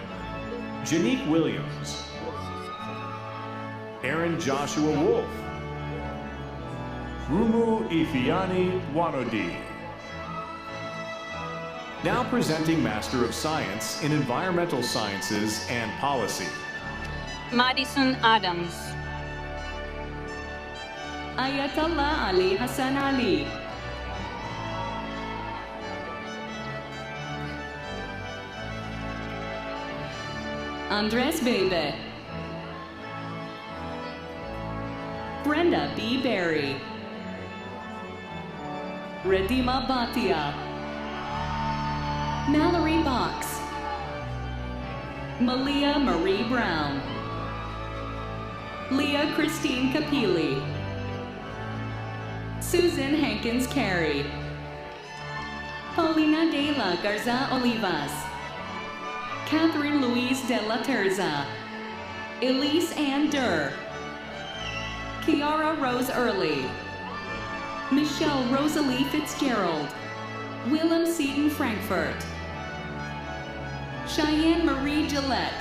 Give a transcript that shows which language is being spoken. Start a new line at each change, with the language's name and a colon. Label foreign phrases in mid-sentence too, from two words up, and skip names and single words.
English: Janique Williams. Aaron Joshua Wolf. Rumu Ifiani Wanodi. Now presenting Master of Science in Environmental Sciences and Policy. Madison Adams. Ayatollah Ali Hassan Ali. Andres Bebe. Brenda B. Berry. Redima Bhatia. Mallory Box. Malia Marie Brown. Leah Christine Capili. Susan Hankins Carey. Paulina de la Garza Olivas. Catherine Louise de la Terza. Elise Ann Durr. Kiara Rose Early. Michelle Rosalie Fitzgerald. Willem Seaton Frankfurt. Cheyenne Marie Gillette.